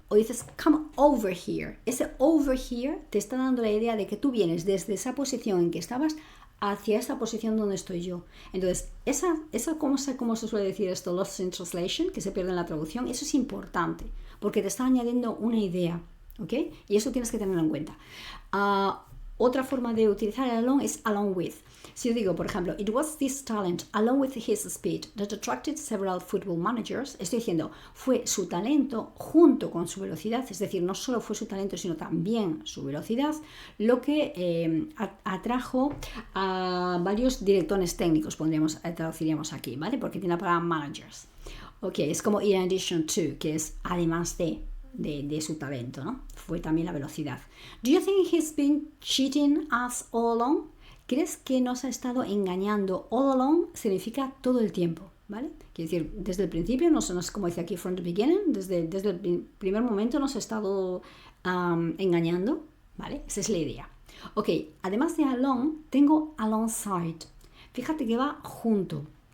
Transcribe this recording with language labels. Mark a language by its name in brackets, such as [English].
[Spanish] O dices, [English] come over here. [Spanish] Ese over here te está dando la idea de que tú vienes desde esa posición en que estabas hacia esta posición donde estoy yo. Entonces, esa ¿cómo se suele decir esto? [English] Lost in translation, [Spanish] que se pierde en la traducción. Eso es importante, porque te está añadiendo una idea, ¿ok? Y eso tienes que tenerlo en cuenta. Otra forma de utilizar el along es along with. Si yo digo, por ejemplo, [English] it was this talent along with his speed that attracted several football managers. [Spanish] Estoy diciendo, fue su talento junto con su velocidad, es decir, no solo fue su talento, sino también su velocidad, lo que atrajo a varios directores técnicos, traduciríamos aquí, ¿vale? Porque tiene la palabra managers. Ok, es como [English] in addition to, [Spanish] que es además de su talento, ¿no? Fue también la velocidad. [English] Do you think he's been cheating us all along? [Spanish] ¿Crees que nos ha estado engañando [English] all along? [Spanish] Significa todo el tiempo, ¿vale? Quiere decir, desde el principio, como dice aquí, [English] from the beginning, [Spanish] desde el primer momento nos ha estado engañando, ¿vale? Esa es la idea. Ok, además de along, tengo alongside. Fíjate que va junto.